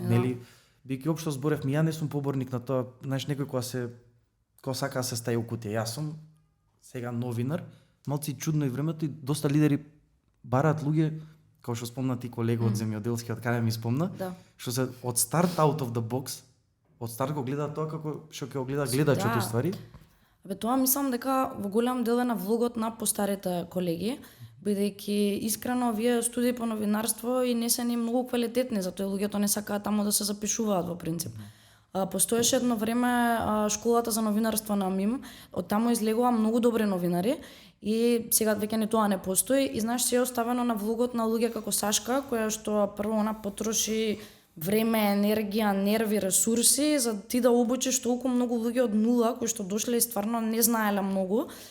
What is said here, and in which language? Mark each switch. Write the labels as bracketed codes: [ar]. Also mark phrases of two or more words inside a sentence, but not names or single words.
[mk] нели, бидејќи општо зборевме, ја не сум поборник на тоа, знаеш, некој кој сака да се стаи у кутија. Јас сум сега новинар, малци чудно и времето и доста лидери бараат луѓе, како што спомна ти колега од земјоделскиот, каде ми спомна, што се од старт [en] out of the box, [mk] од старт го гледаат тоа како што ќе го гледа гледачот уствари. Абе тоа мислам дека во голем дел е на влогот на постарите колеги, бидејќи искрено овие студии по новинарство и не се ни многу квалитетни, затоа луѓето не сакаат таму да се запишуваат во принцип. Постоеше едно време школата за новинарство на МИМ, од таму излегува многу добри новинари и сега веќе не тоа не постои и знаеш се е оставено на влогот на луѓе како Сашка, која што прво она потроши време, енергија, нерви, ресурси за ти да обучиш толку многу луѓе од нула кои што дошле и стварно не знаеле многу.